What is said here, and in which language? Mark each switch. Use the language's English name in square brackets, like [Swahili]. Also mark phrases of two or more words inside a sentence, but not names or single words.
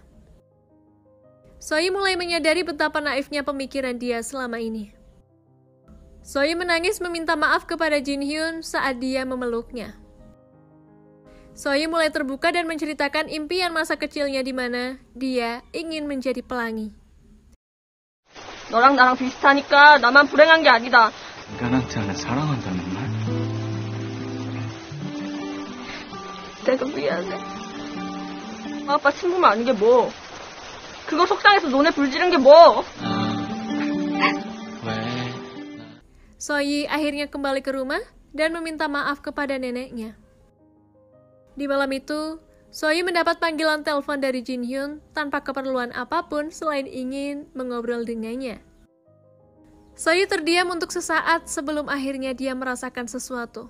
[Indonesian] Soyi mulai menyadari betapa naifnya pemikiran dia selama ini. Soyi menangis meminta maaf kepada Jin Hyun saat dia memeluknya. Soyi mulai terbuka dan menceritakan impian masa kecilnya di mana dia ingin menjadi pelangi. [Korean] 너랑 나랑 비슷하니까 나만 불행한 게 아니다. 인간한테 하나 사랑한다는 말? 내가 미안해. 아빠 친구만 아닌 게 뭐. 그거 속상해서 논에 불 지른 게 뭐. 왜? [Indonesian] Soyi akhirnya kembali ke rumah dan meminta maaf kepada neneknya. Di malam itu, Soyi mendapat panggilan telepon dari Jin Hyun tanpa keperluan apapun selain ingin mengobrol dengannya. Soyi terdiam untuk sesaat sebelum akhirnya dia merasakan sesuatu.